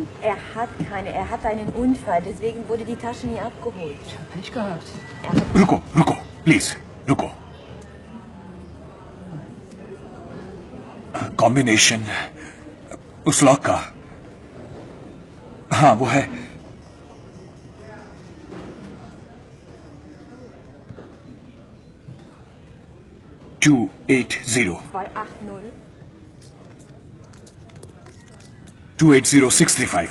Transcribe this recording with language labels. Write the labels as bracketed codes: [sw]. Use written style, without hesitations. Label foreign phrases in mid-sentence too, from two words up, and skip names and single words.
[de] Er hat keine. Er hatte einen Unfall, deswegen wurde die Tasche nie abgeholt. Pech gehabt. [hi] रुको रुको प्लीज रुको। कॉम्बिनेशन उस लॉक का, हाँ वो है। टू 280 280635